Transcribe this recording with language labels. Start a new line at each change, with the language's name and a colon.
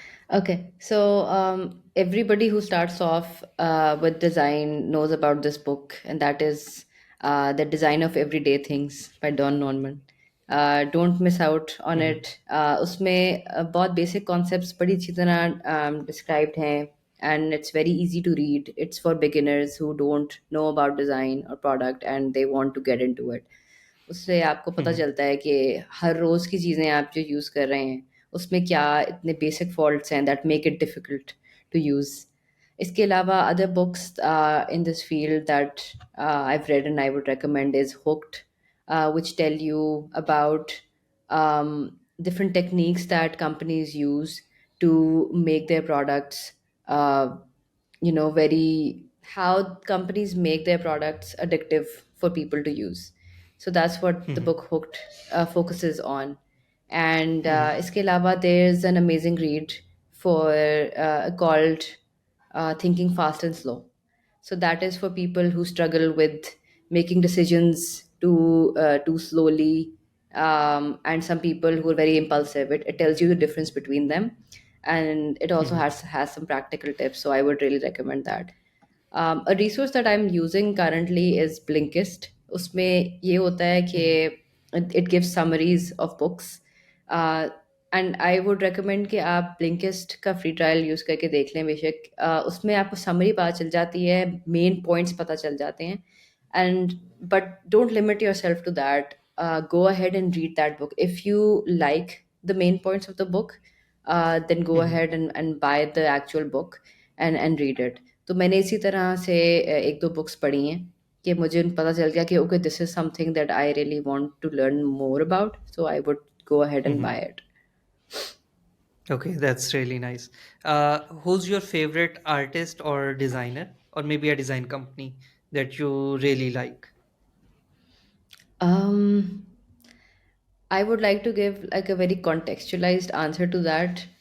English: Okay, so everybody who starts off with design knows about this book, and that is The Design of Everyday Things by Don Norman. Don't miss out on Mm-hmm. it.
Hindi: उसमें बहुत
English: basic concepts
Hindi: बड़ी अच्छी तरह
English: described
Hindi: हैं,
English: and it's very easy to read. It's for beginners who don't know about design or product and they want to get into it.
Hindi: उससे आपको पता Mm-hmm. चलता है कि हर रोज़ की चीज़ें आप जो यूज़ कर रहे हैं उसमें क्या इतने बेसिक फॉल्ट्स हैं
English: That make it difficult to use.
Hindi: इसके अलावा
English: Other books in this field that I've read and I would recommend is Hooked, which tell you about different techniques that companies use to make their products, uh, very, how companies make their products addictive for people to use. So that's what the Mm-hmm. book Hooked focuses on. And Mm-hmm.
Hindi: इसके अलावा
English: there's an amazing read for called Thinking Fast and Slow. So that is for people who struggle with making decisions too slowly, and some people who are very impulsive. It tells you the difference between them, and it also Mm-hmm. has some practical tips. So I would really recommend that. A resource that I'm using currently is Blinkist.
Hindi: उसमें ये होता है कि Mm-hmm.
English: it gives summaries of books.
Hindi: uh,
English: and I would recommend
Hindi: कि आप ब्लिंकिस्ट का free trial use करके देख लें बेशक. उसमें आपको समरी पता चल जाती है, मेन पॉइंट्स पता चल जाते हैं.
English: And but don't limit yourself to that. Go ahead and read that book if you like the main points of the book. Then go Mm-hmm. Ahead and buy the actual book and read it.
Hindi: तो मैंने इसी तरह से एक दो books पढ़ी हैं कि मुझे पता चल गया कि
English: Okay, this is something that I really want to learn more about, so I would go ahead and Mm-hmm. buy it. Okay, that's really nice. Who's your favorite artist or designer, or maybe a design company that you really like? Um, I would like to give like a very contextualized answer to that.